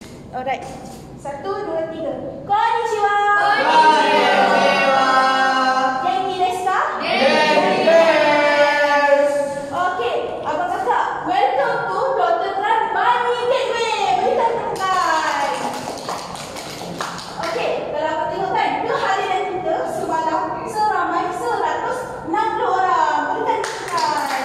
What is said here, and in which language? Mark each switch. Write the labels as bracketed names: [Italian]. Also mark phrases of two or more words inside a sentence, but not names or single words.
[English] Alright. 1, 2, 3. [Japanese] Konnichiwa. Konnichiwa. 元気ですか? 元気です. [Malay] Okay, abang kakak, [English] welcome to Dr. Tran Money Gateway. [Malay] Berikan tepukan. Okay, kalau abang tengok kan, kehadiran kita semalam seramai 160 orang. Berikan tepukan.